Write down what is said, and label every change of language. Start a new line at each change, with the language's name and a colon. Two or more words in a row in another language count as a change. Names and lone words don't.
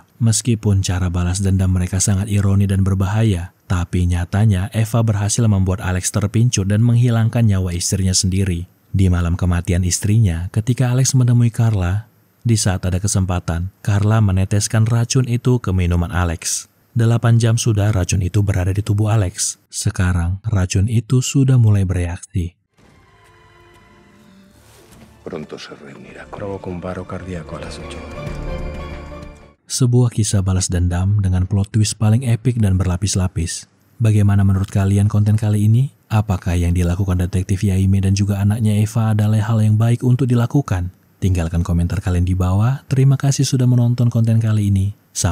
Indonesian: Meskipun cara balas dendam mereka sangat ironi dan berbahaya, tapi nyatanya Eva berhasil membuat Alex terpincut dan menghilangkan nyawa istrinya sendiri. Di malam kematian istrinya, ketika Alex menemui Carla, di saat ada kesempatan, Carla meneteskan racun itu ke minuman Alex. 8 jam sudah racun itu berada di tubuh Alex. Sekarang, racun itu sudah mulai bereaksi.
Spanish: Pronto se reunirá. Provoca un paro cardíaco a las 8.
Indonesian: Sebuah kisah balas dendam dengan plot twist paling epik dan berlapis-lapis. Bagaimana menurut kalian konten kali ini? Apakah yang dilakukan detektif Yaime dan juga anaknya Eva adalah hal yang baik untuk dilakukan? Tinggalkan komentar kalian di bawah. Terima kasih sudah menonton konten kali ini.